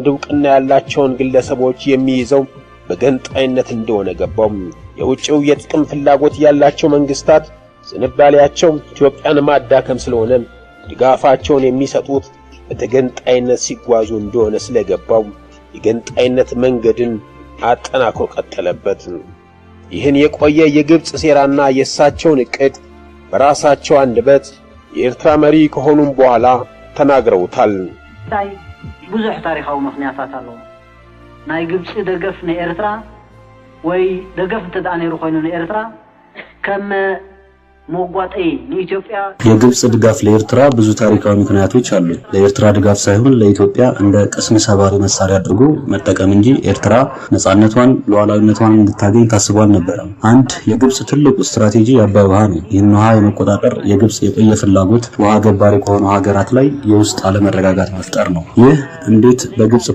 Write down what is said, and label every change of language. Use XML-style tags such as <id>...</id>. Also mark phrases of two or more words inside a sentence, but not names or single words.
<am>ዕውቅና ያላቸውን ግለሰቦች የሚይዘው በገንጣይነት እንደሆነ ገባው። የውጭው የጥቅም ፍላጎት ያላቸው መንግስታት ዝንባሌያቸው ኢትዮጵያን ማዳከም ስለሆነ ድጋፋቸውን የሚሰጡት በተገንጣይነት ሲጓዙ እንደሆነ ስለገባው የገንጣይነት መንገድን አጠናክሮ ቀጠለበት። ይህን የቆየ የግብጽ ሴራና የሳቸውን እቅድ በራሳቸው አንደበት የኤርትራ መሪ ከሆኑም በኋላ ተናግረውታል።</am> <ti>ብዙሕ ታሪካዊ ምክንያታት አለው። ናይ ግብጽ ደገፍ ንኤርትራ ወይ ደገፍ ተዳነሩ ኮይኑ ንኤርትራ ከም ሞጓጤ ለኢትዮጵያ</ti> <am>የግብጽ ድጋፍ ለኤርትራ ብዙ ታሪካዊ ምክንያቶች አሉ። ለኤርትራ ድጋፍ ሳይሆን ለኢትዮጵያ እንደ ቅስም ሰባሪ መሳሪያ አድርጎ መጠቀም እንጂ ኤርትራ ነጻነቷን ሉዓላዊነቷን እንድታገኝ ታስቦ አልነበረም። አንድ የግብጽ ትልቁ ስትራቴጂ የአባይ ውሃ ነው። ይህን ውሃ የመቆጣጠር የግብጽ የቆየ ፍላጎት ውሃ ገባሪ ከሆኑ ሀገራት ላይ የውስጥ አለመረጋጋት መፍጠር ነው። ይህ እንዴት በግብጽ</am>